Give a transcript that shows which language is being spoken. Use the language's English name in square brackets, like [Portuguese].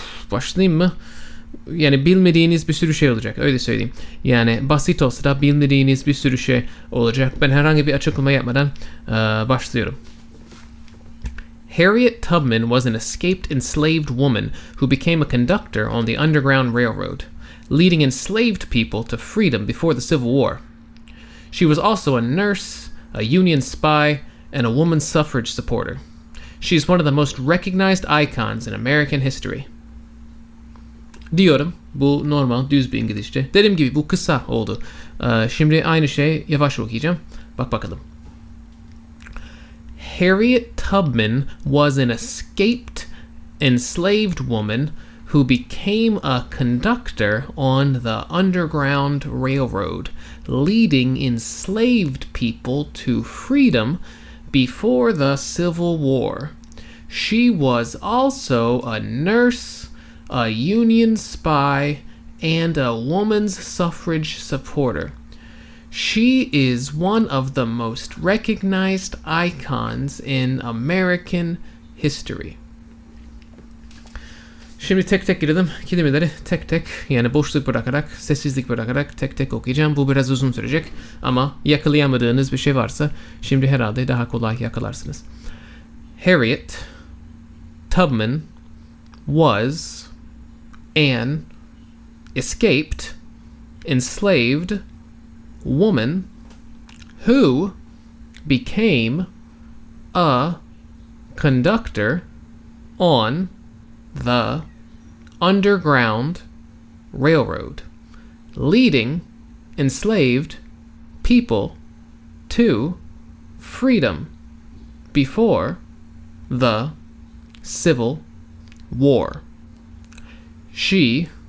[Turkish] Başlayayım mı? Yani bilmediğiniz bir sürü şey olacak. Öyle söyleyeyim. Yani basit olsa da bilmediğiniz bir sürü şey olacak. Ben herhangi bir açıklama yapmadan başlıyorum. [English] Harriet Tubman was an escaped enslaved woman who became a conductor on the Underground Railroad, leading enslaved people to freedom before the Civil War. She was also a nurse, a Union spy, and a woman suffrage supporter. She is one of the most recognized icons in American history. [Turkish] Diyorum. Bu normal, düz bir İngilizce. Dediğim gibi bu kısa oldu. Şimdi aynı şey yavaş okuyacağım. Bak bakalım. [English] Harriet Tubman was an escaped enslaved woman who became a conductor on the Underground Railroad, leading enslaved people to freedom before the Civil War. She was also a nurse, a Union spy, and a woman's suffrage supporter. She is one of the most recognized icons in American history. [Turkish] Şimdi tek tek girelim. Kelimeleri tek tek yani boşluk bırakarak, sessizlik bırakarak tek tek okuyacağım. Bu biraz uzun sürecek ama yakalayamadığınız bir şey varsa şimdi herhalde daha kolay yakalarsınız. [English] Harriet Tubman was an escaped, enslaved woman who became a conductor on the Underground Railroad, leading enslaved people to freedom before the Civil War. She